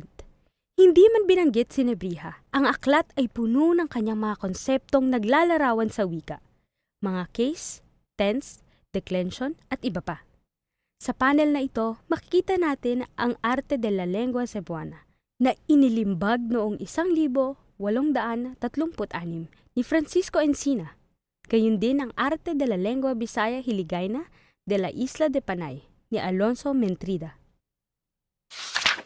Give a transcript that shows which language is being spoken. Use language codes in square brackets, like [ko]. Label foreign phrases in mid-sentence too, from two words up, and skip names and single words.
[tl] Hindi man binanggit si Nebriha, ang aklat ay puno ng kanyang mga konseptong naglalarawan sa wika, mga case, tense, declension at iba pa. Sa panel na ito, makikita natin ang Arte de la Lengua Cebuana na inilimbag noong 1836 ni Francisco Encina. Gayon din ang Arte de la Lengua Bisaya Hiligayna de la Isla de Panay ni Alonso Mentrida.